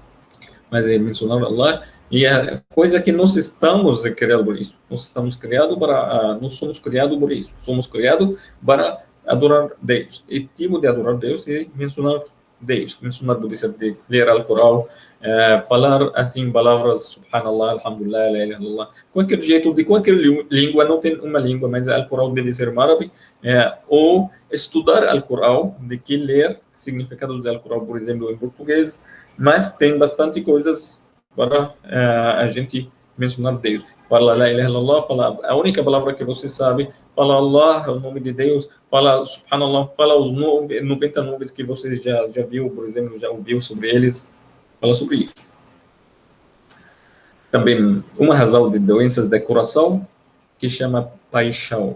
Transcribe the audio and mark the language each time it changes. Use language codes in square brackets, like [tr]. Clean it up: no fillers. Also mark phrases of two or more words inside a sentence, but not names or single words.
[pt] Mas é mencionar Allah e a coisa que nós estamos criados por isso. Nós somos criados por isso. Somos criados para adorar Deus. E tipo de adorar Deus é mencionar Deus. Mencionar pode ser de ler o Corão, falar assim palavras [ar] سبحان الله، الحمد لله، لا إله إلا الله, [pt] qualquer jeito, de qualquer língua, não tem uma língua, mas o Corão deve ser em árabe, ou estudar o Corão, de que ler significados do Corão, por exemplo, em português, mas tem bastante coisas para a gente mencionar Deus. [ar] Fala لا إله إلا الله, [pt] fala a única palavra que você sabe, fala Allah, o nome de Deus, fala subhanallah, fala os 90 nomes que você já viu, por exemplo, já ouviu sobre eles, fala sobre isso. Também uma razão de doenças do coração que chama paixão.